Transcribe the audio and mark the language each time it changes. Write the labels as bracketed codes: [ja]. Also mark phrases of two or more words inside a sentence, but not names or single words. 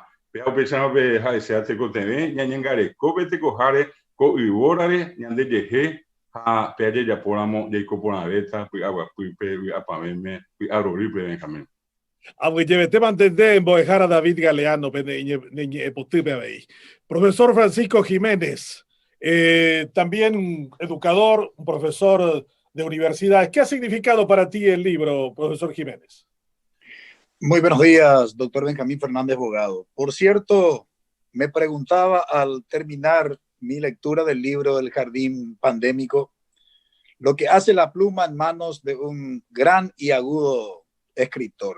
[gn] Pe upéicharõpe ha'eséva tekotevẽ ñañangarekópe tekoháre ko yvórare ñandejehe ha pe ajejapóramo jaikoporãvéta py'aguapýpe, py'apavéme, py'arorýpe Benjamín. Avyjevete mantende embo'ehára David Galeano neñe'ẽpotýpe avei. [es] Profesor Francisco Jiménez, también educador, un profesor de universidad. ¿Qué ha significado para ti el libro, profesor Jiménez? Muy buenos días, doctor Benjamín Fernández Bogado. Por cierto, me preguntaba al terminar mi lectura del libro El Jardín Pandémico, lo que hace la pluma en manos de un gran y agudo escritor.